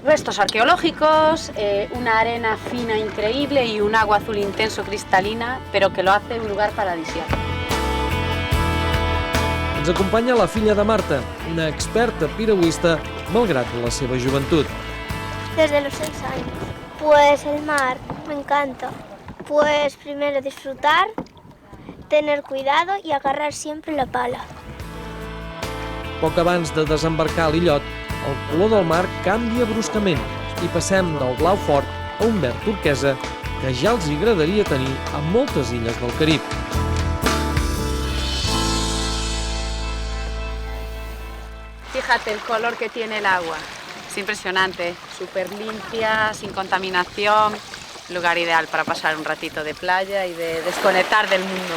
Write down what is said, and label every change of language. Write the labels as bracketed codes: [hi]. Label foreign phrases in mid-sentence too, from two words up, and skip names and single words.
[es] Restos arqueológicos, una arena fina increíble y un agua azul intenso cristalina, pero que lo hace un lugar paradisíaco. [ca] Ens acompanya la filla de Marta, una experta piragüista, malgrat la seva joventut. [es] Desde los 6 años. Pues el mar, me encanta. Pues primero disfrutar, tener cuidado y agarrar siempre la pala. [ca] Poc abans de desembarcar a l'illot, el color del mar canvia bruscament i passem del blau fort a un verd turquesa que ja els agradaria tenir a moltes illes del Carib. [es] Fíjate el color que tiene el agua, es impresionante, súper limpia, sin contaminación, lugar ideal para pasar un ratito de playa y de desconectar del mundo.